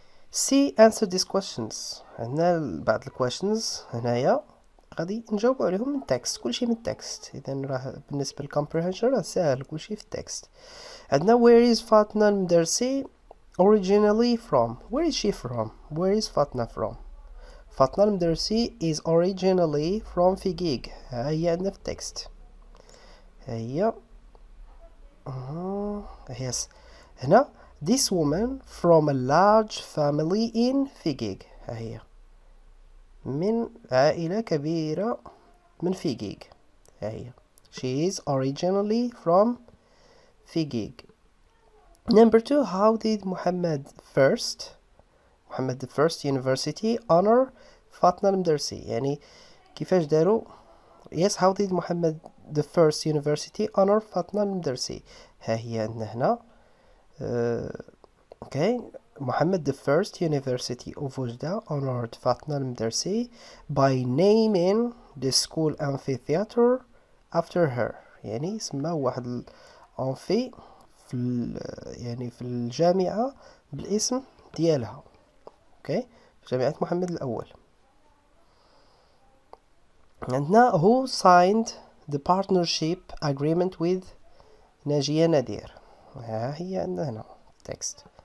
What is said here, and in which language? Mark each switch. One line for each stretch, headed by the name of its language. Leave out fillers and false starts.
English: C answer these questions.
Arabic: عندنا بعض الquestions هنايا غادي نجاوب عليهم من text، كلشي من text. إذن راه بالنسبة للcomprehension راه ساهل كلشي في text. عندنا
English: where is فاطمة المدرسي originally from. Where is she from? Where is فاطمة from? فاطمة المدرسي is originally from فيقيق.
Arabic: ها هي عندنا في text.
English: هي yes. هنا this woman from a large family in فيقيق.
Arabic: ها هي من عائلة كبيرة من فيجيج. ها هي
English: she is originally from فيجيج. Number 2, how did Muhammad the first university honor فاطمة المدرسي؟
Arabic: يعني كيفاش داروا.
English: Yes, how did Muhammad the first university honor فاطمة المدرسي؟
Arabic: ها هي عندنا هنا
English: okay. Muhammad the first university of وجدة honored فاطمة المدرسي by naming the school amphitheater after her.
Arabic: يعني سماه واحد الأنفي يعني في الجامعة بالاسم ديالها. اوكي جامعة محمد الأول. عندنا
English: who signed the partnership agreement with ناجية نادير.
Arabic: ها هي عندنا هنا text.